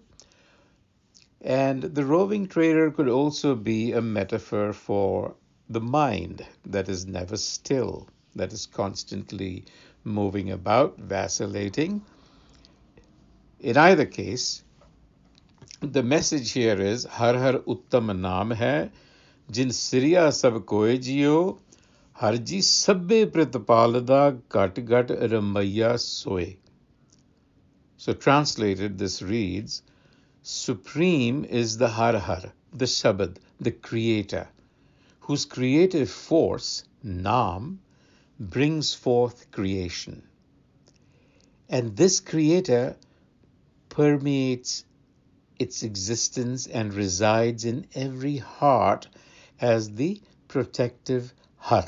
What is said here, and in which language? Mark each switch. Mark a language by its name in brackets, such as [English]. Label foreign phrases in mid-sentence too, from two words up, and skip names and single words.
[English] And the roving trader could also be a metaphor for the mind that is never still, that is constantly moving about, vacillating. In either case, the message here is [Punjabi] ਹਰਿ ਹਰਿ ਉਤਮੁ ਨਾਮੁ ਹੈ, ਜਿਨਿ ਸਿਰਿਆ ਸਭੁ ਕੋਇ ਜੀਉ, ਹਰਿ ਜੀਅ ਸਭੇ ਪ੍ਰਤਿਪਾਲਦਾ ਘਟਿ ਘਟਿ ਰਮਈਆ ਸੋਇ. [English] So translated, this reads, Supreme is the Har Har, the Sabad, the Creator, whose creative force, Naam, brings forth creation. And this Creator permeates its existence and resides in every heart as the protective Har.